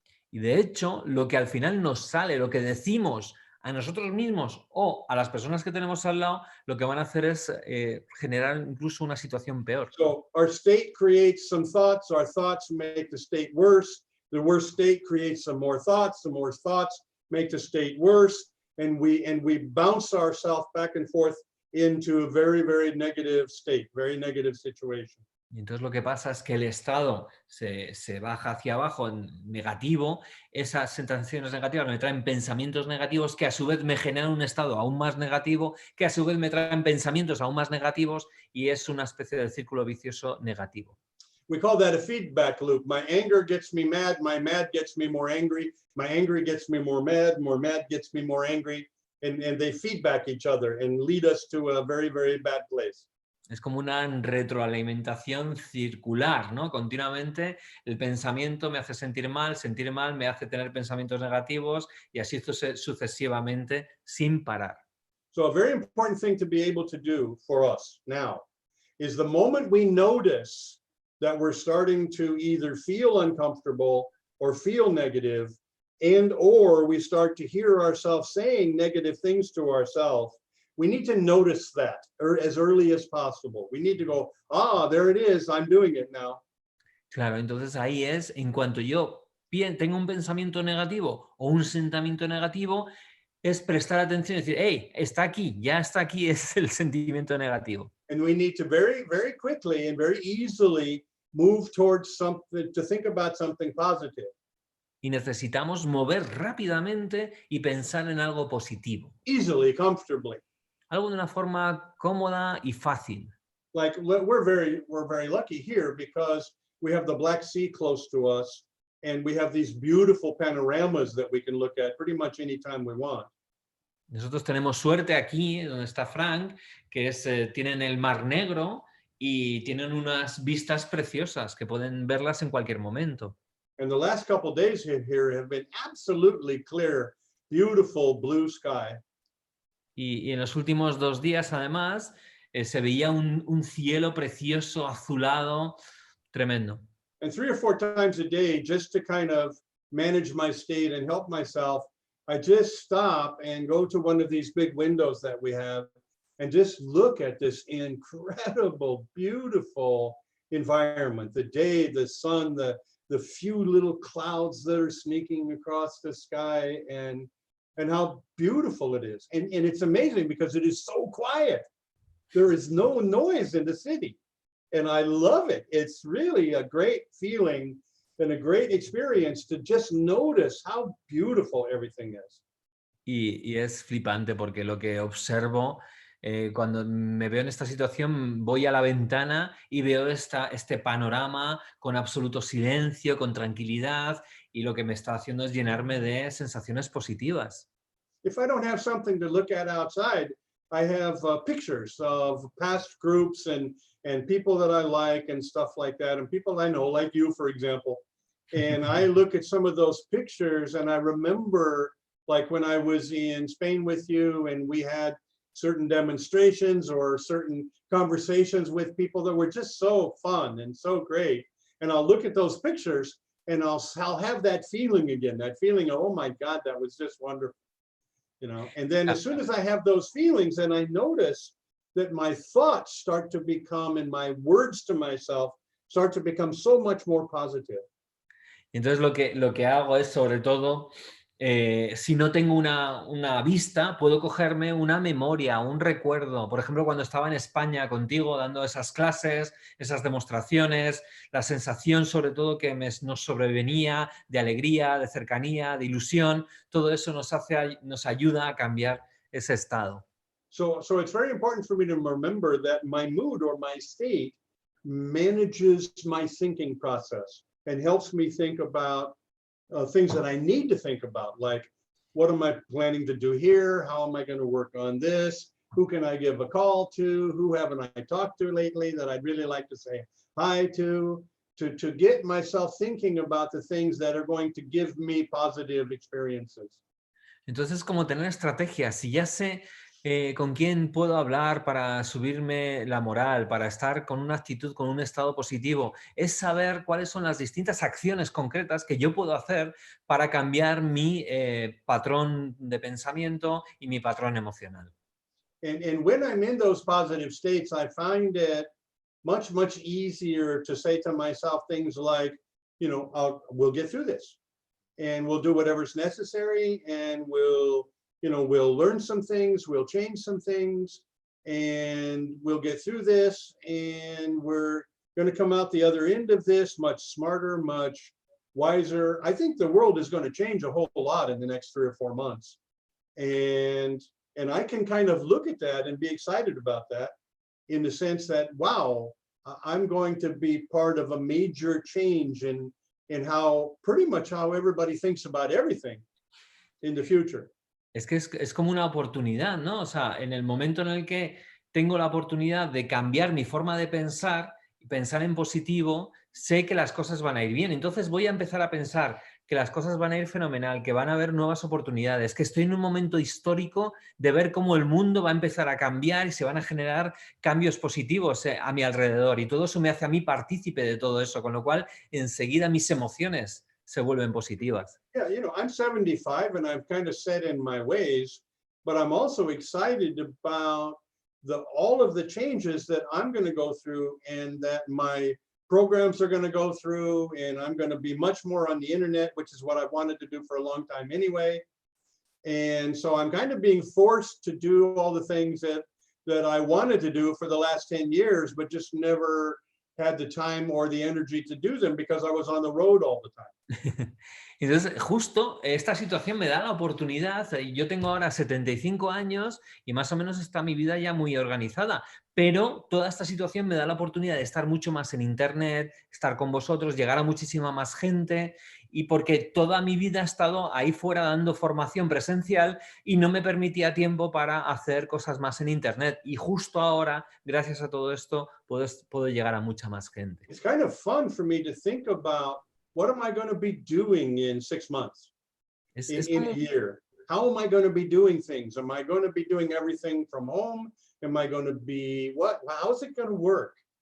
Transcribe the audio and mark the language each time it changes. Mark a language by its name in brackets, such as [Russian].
[Spanish] Y de hecho, lo que al final nos sale, lo que decimos a nosotros mismos o a las personas que tenemos al lado, lo que van a hacer es generar incluso una situación peor. [English] So our state creates some thoughts, our thoughts make the state worse, the worst state creates some more thoughts, the more thoughts make the state worse, and we bounce ourselves back and forth into a very, very negative state, very negative situation. [Spanish] Y entonces lo que pasa es que el estado se baja hacia abajo en negativo, esas sensaciones negativas me traen pensamientos negativos que a su vez me generan un estado aún más negativo, que a su vez me traen pensamientos aún más negativos y es una especie de círculo vicioso negativo. [English] We call that a feedback loop. My anger gets me mad, my mad gets me more angry, my angry gets me more mad gets me more angry, and they feedback each other and lead us to a very, very bad place. [Spanish] Es como una retroalimentación circular, ¿no? Continuamente el pensamiento me hace sentir mal me hace tener pensamientos negativos y así sucesivamente sin parar. [English] So a very important thing to be able to do for us now is the moment we notice that we're starting to either feel uncomfortable or feel negative, and or we start to hear ourselves saying negative things to ourselves, we need to notice that as early as possible. We need to go, there it is, I'm doing it now. [Spanish] Claro, entonces ahí es, en cuanto yo tengo un pensamiento negativo o un sentimiento negativo, es prestar atención y decir, hey, está aquí, ya está aquí, es el sentimiento negativo. [English] And we need to very, very quickly and very easily move towards something, to think about something positive. [Spanish] Y necesitamos mover rápidamente y pensar en algo positivo. [English] Easily, comfortably. [Spanish] Algo de una forma cómoda y fácil. [English] Like we're very lucky here because we have the Black Sea close to us and we have these beautiful panoramas that we can look at pretty much anytime we want. [Spanish] Nosotros tenemos suerte aquí, donde está Frank, que tienen el Mar Negro y tienen unas vistas preciosas que pueden verlas en cualquier momento. [English] And the last couple of days here have been absolutely clear, beautiful blue sky. [Spanish] Y en los últimos 2 días, además, se veía un cielo precioso, azulado, tremendo. [English] And 3 or 4 times a day, just to kind of manage my state and help myself, I just stop and go to one of these big windows that we have and just look at this incredible, beautiful environment. The day, the sun, the few little clouds that are sneaking across the sky, and how beautiful it is. And it's amazing because it is so quiet. there is no noise in the city. And I love it. It's really a great feeling and a great experience to just notice how beautiful everything is. [Spanish] Y es flipante porque lo que observo cuando me veo en esta situación, voy a la ventana y veo este panorama con absoluto silencio, con tranquilidad, y lo que me está haciendo es llenarme de sensaciones positivas. [English] If I don't have something to look at outside, I have pictures of past groups and people that I like and stuff like that, and people I know, like you, for example. And I look at some of those pictures and I remember, like when I was in Spain with you and we had certain demonstrations or certain conversations with people that were just so fun and so great. And I'll look at those pictures and I'll have that feeling again, that feeling of, oh my God, that was just wonderful. You know, and then as soon as I have those feelings and I notice that my thoughts start to become, and my words to myself start to become so much more positive. [Spanish] Entonces lo que hago es, sobre todo, si no tengo una vista, puedo cogerme una memoria, un recuerdo. Por ejemplo, cuando estaba en España contigo dando esas clases, esas demostraciones, la sensación sobre todo que nos sobrevenía de alegría, de cercanía, de ilusión, todo eso nos ayuda a cambiar ese estado. [English] So it's very important for me to remember that my mood or my state manages my thinking process and helps me think about things that I need to think about, like what am I planning to do here? How am I going to work on this? Who can I give a call to? Who haven't I talked to lately that I'd really like to say hi to get myself thinking about the things that are going to give me positive experiences. [Spanish] Entonces, como tener estrategias, si ya sé con quién puedo hablar para subirme la moral, para estar con una actitud, con un estado positivo, es saber cuáles son las distintas acciones concretas que yo puedo hacer para cambiar mi patrón de pensamiento y mi patrón emocional. [English] And when I'm in those positive states, I find it much easier to say to myself things like, you know, we'll get through this and we'll do whatever's necessary, and we'll learn some things, we'll change some things, and we'll get through this, and we're going to come out the other end of this much smarter, much wiser. I think the world is going to change a whole lot in the next 3 or 4 months. And I can kind of look at that and be excited about that, in the sense that, wow, I'm going to be part of a major change in how pretty much how everybody thinks about everything in the future. [Spanish] Es que es como una oportunidad, ¿no? O sea, en el momento en el que tengo la oportunidad de cambiar mi forma de pensar y pensar en positivo, sé que las cosas van a ir bien. Entonces voy a empezar a pensar que las cosas van a ir fenomenal, que van a haber nuevas oportunidades, que estoy en un momento histórico de ver cómo el mundo va a empezar a cambiar y se van a generar cambios positivos a mi alrededor. Y todo eso me hace a mí partícipe de todo eso, con lo cual enseguida mis emociones se vuelven positivas. [English] Yeah, you know, I'm 75 and I'm kind of set in my ways, but I'm also excited about all of the changes that I'm going to go through and that my programs are going to go through, and I'm going to be much more on the internet, which is what I wanted to do for a long time anyway. And so I'm kind of being forced to do all the things that I wanted to do for the last 10 years, but just never had the time or the energy to do them because I was on the road all the time. [Spanish] Entonces, justo esta situación me da la oportunidad, yo tengo ahora 75 años y más o menos está mi vida ya muy organizada, pero toda esta situación me da la oportunidad de estar mucho más en internet, estar con vosotros, llegar a muchísima más gente, y porque toda mi vida he estado ahí fuera dando formación presencial y no me permitía tiempo para hacer cosas más en internet, y justo ahora, gracias a todo esto, puedo llegar a mucha más gente. [English] It's kind of fun for me to think about, what am I going to be doing in 6 months, in a year? How am I going to be doing things? Am I going to be doing everything from home? Am I going to be, how is it going to work?